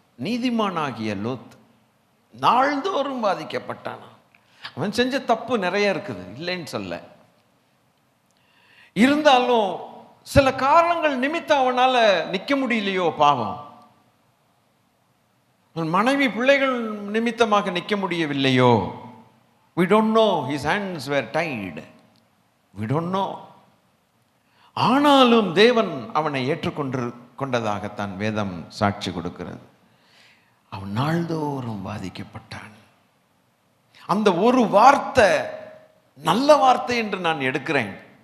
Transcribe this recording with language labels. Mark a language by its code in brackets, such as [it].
[ta] நீதிமானாகிய லோத் நாள்தோறும் பாதிக்கப்பட்டான். அவன் செஞ்ச தப்பு நிறைய இருக்குது, இல்லைன்னு சொல்ல. இருந்தாலும் சில காரணங்கள் நிமித்தம் அவனால நிற்க முடியலையோ பாவம். மனைவி பிள்ளைகள் நிமித்தமாக நிற்க முடியவில்லையோ? [en] we don't know, his hands were tied, we don't know. [ta] ஆனாலும் தேவன் அவனை கொண்டதாகத்தான் வேதம் சாட்சி கொடுக்கிறது. அவன் நாள்தோறும் பாதிக்கப்பட்டான். அந்த ஒரு வார்த்தை நல்ல வார்த்தை என்று நான் எடுக்கிறேன்.